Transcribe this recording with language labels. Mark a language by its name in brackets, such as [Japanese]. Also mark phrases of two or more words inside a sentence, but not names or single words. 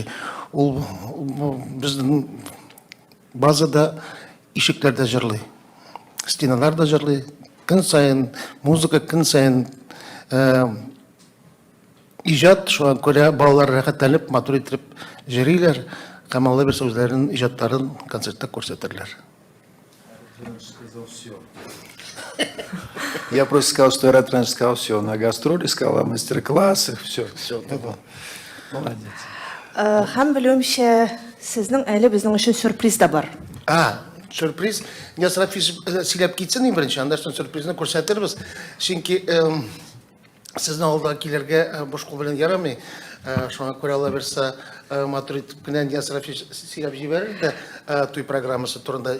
[Tatar] Ул безнең базада ишекләрдә җырлый, стеналарда җырлый. Көн сайын музыка, көн сайын иҗат, шуңа күрә балалар рәхәтләнеп, матур итеп җырлыйлар, һәм Алла берсә үзләренең иҗатларын концертта күрсәтерләр. [Russian] Я просто сказал, что Эратрен сказал все. На гастроли сказал, о мастер-классах, все. Молодец. [Tatar] Һәм белүемчә, сезнең әле безнең өчен сюрприз да бар. Сюрприз. [Russian] Я сразу [Tatar] сөйләп китсен беренче, анда соң сюрпризны күрсәтербез. Чөнки сезнең алда килергә буш кул белән ярамый. Шуңа күрә Алла берсә матур итеп кенә Ясраф сөйләп җибәрер дә туй программасы турында.